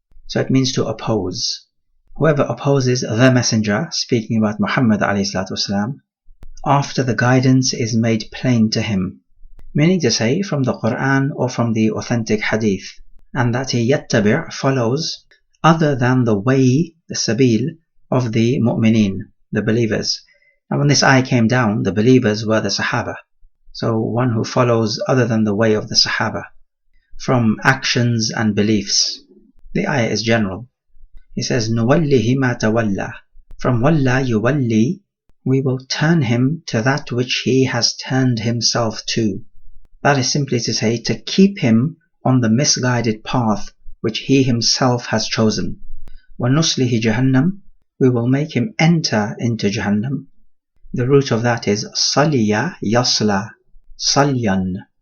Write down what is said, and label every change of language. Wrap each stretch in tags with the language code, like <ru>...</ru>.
<en>So it means to oppose. Whoever opposes the messenger, speaking about Muhammad ﷺ, after the guidance is made plain to him, meaning to say from the Quran or from the authentic hadith, and that he yattabi' follows other than the way, the sabil of the mu'mineen, the believers. And when this ayah came down, the believers were the Sahaba. So one who follows other than the way of the Sahaba from actions and beliefs. The ayah is general. He says,</en> <ar>نُوَلِّهِ مَا تَوَلَّى.</ar> <en>From walla yuwalli, we will turn him to that which he has turned himself to. That is simply to say, to keep him on the misguided path which he himself has chosen.</en> <ar>وَنُصْلِهِ جَهَنَّمْ.</ar> <en>We will make him enter into Jahannam. The root of that is saliya yasla, salyan.</en>